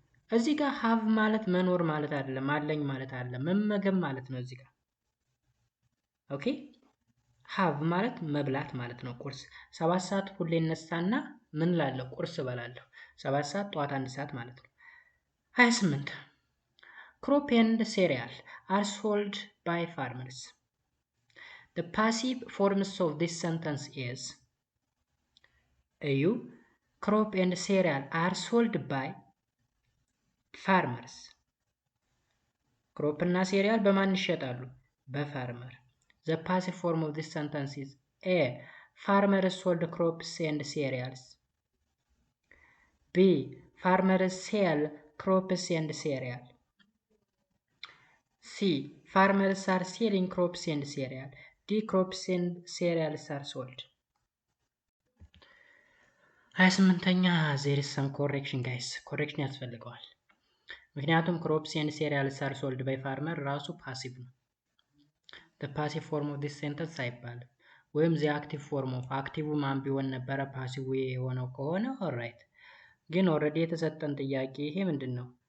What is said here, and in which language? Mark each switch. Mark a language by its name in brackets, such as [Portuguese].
[Amharic] እዚህ ጋር have ማለት መኖር ማለት አይደለም፣ አለኝ ማለት አይደለም፣ መመገብ ማለት ነው እዚህ ጋር። ኦኬ have ማለት መብላት ማለት ነው። ቁርስ 7 ሰዓት ሁሌ እነሳና ምን ላለሁ ቁርስ እበላለሁ። 7 ሰዓት ጠዋት 1 ሰዓት ማለት ነው። 28 [English] crop and cereal are sold by farmers. The passive forms of this sentence is እዩ crop and cereal are sold by farmers. [Amharic] crop እና cereal በማን ይሸጣሉ? [English] በፋርመር። The passive form of this sentence is A. Farmers sold crops and cereals. B. Farmers sell crops and cereal. C. Farmers are selling crops and cereal. D. Crops and cereals are sold. 28ኛ there is some correction guys. [Amharic] correction ያስፈልገዋል። ምክንያቱም [English] crops and cereals are sold by farmer [Amharic] ራሱ ፓሲቭ ነው። [English] the passive form of this sentence [Amharic] አይባልም። ወይም the active form of አክቲቭ ማን ቢሆን ነበረ ፓሲቭ የሆነው ከሆነ ኦልራይት። ግን ኦልሬዲ የተሰጠን ጥያቄ ይሄ ምንድነው?